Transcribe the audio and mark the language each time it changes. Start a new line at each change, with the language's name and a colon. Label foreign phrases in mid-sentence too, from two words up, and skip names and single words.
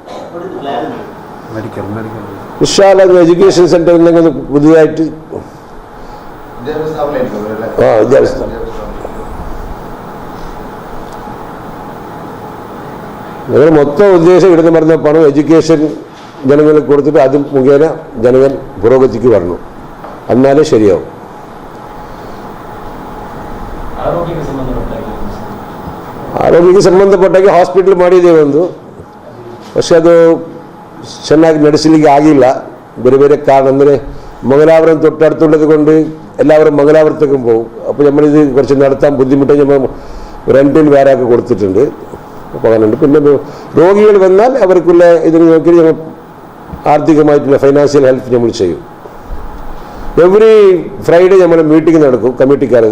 Malayalam: വിശാല
English: education centre
Malayalam: എന്തെങ്കിലും പുതിയതായിട്ട് വിദ്യാഭ്യാസ ഞങ്ങൾ മൊത്തം ഉദ്ദേശം ഇവിടുന്ന് പറഞ്ഞ പണം എഡ്യൂക്കേഷൻ ജനങ്ങൾക്ക് കൊടുത്തിട്ട് അത് മുഖേന ജനങ്ങൾ പുരോഗതിക്ക് വരണം. എന്നാലേ ശരിയാവും.
Kannada: ಆರೋಗ್ಯಕ್ಕೆ ಸಂಬಂಧಪಟ್ಟಾಗೆ ಹಾಸ್ಪಿಟಲ್ ಮಾಡಿದ್ದೇವೆ ಒಂದು. പക്ഷെ ಅದು ಚೆನ್ನಾಗಿ ನಡೆಸಲಿಕ್ಕೆ ಆಗಿಲ್ಲ. ಬೇರೆ ಬೇರೆ ಕಾರಣ.
Malayalam: ಅಂದರೆ മംഗലാപുരം തൊട്ടടുത്തുള്ളത് കൊണ്ട് എല്ലാവരും മംഗലാപുരത്തേക്കും പോകും. അപ്പോൾ നമ്മളിത് കുറച്ച് നടത്താൻ ബുദ്ധിമുട്ട് നമ്മൾ റെൻറ്റിന് വേറെയൊക്കെ കൊടുത്തിട്ടുണ്ട്. പോകാനുണ്ട്. പിന്നെ രോഗികൾ വന്നാൽ അവർക്കുള്ള ഇതിന് നോക്കി നമ്മൾ ആർത്ഥികമായിട്ടുള്ള
English: financial help
Malayalam: നമ്മൾ ചെയ്യും.
English: every Friday
Malayalam: നമ്മൾ മീറ്റിംഗ് നടക്കും കമ്മിറ്റിക്കാരത്.